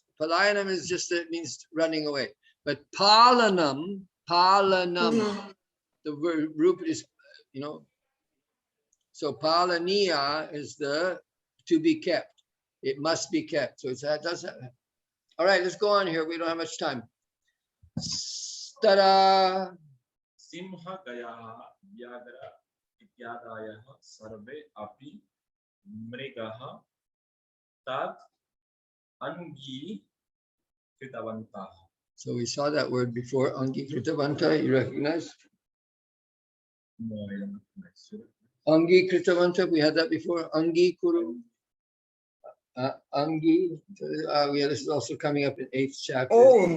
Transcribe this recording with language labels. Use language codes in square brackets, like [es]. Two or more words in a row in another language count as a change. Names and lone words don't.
[en] Palayanam is just, it means running away. But palanam, the word root is, so palaniya is the to be kept. It must be kept. So that does that. All right, let's go on here. We don't have much time. Ta-da! [sa] Simha gayaha vyadara ityadayaha sarve api mrigaha tat angi kritavantaha. [en] So we saw that word before, [sa] angi kritavanta. [en] You recognize? No, I don't recognize. [sa] Angi kritavanta, [en] we had that before. [sa] Angi kuru. Angi. [en] Yeah, this is also coming up in 8th chapter. Oh,